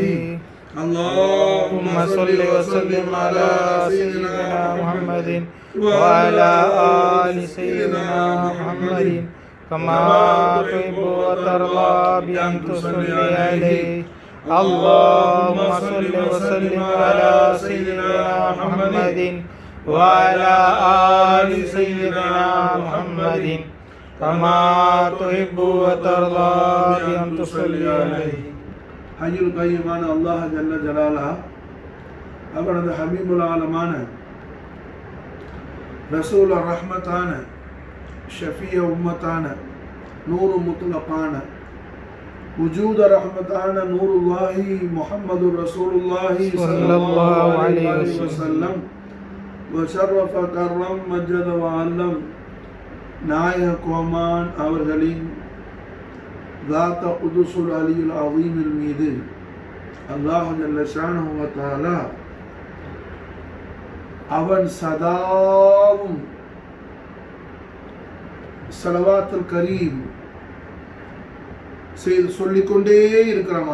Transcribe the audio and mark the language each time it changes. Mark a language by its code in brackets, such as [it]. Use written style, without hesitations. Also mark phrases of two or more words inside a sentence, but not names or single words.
[ar] اللهم صل وسلم على سيدنا محمد وعلى آل سيدنا محمد كما تحب وترضى بأن تصلي عليه. اللهم صل وسلم على سيدنا محمد وعلى آل سيدنا محمد كما تحب وترضى بأن تصلي عليه. [ta] ஹய்யுல் கய்யூமான அல்லாஹ் [ar] جل جلاله [ta] அவனது ஹபீபுல் ஆலமான ரசூல் ரஹ்மத்தான ஷஃபிய உம்மத்தான நூறு முத்லகான வஜூத ரஹ்மத்தான நூருல்லாஹி [ar] محمد رسول الله صلى الله عليه وسلم وشرف كرم مجد وعظم [ta] நாயக கோமான் அவர்களின் [ar] ذات قدس العلي العظيم [ta] மீது அல்லாஹ் [ar] جل شأنه وتعالى [ta] அவன் சதாவும் [ar] صلوات الكريم [ta] செய்து சொல்லிக்கொண்டே இருக்கிறான்.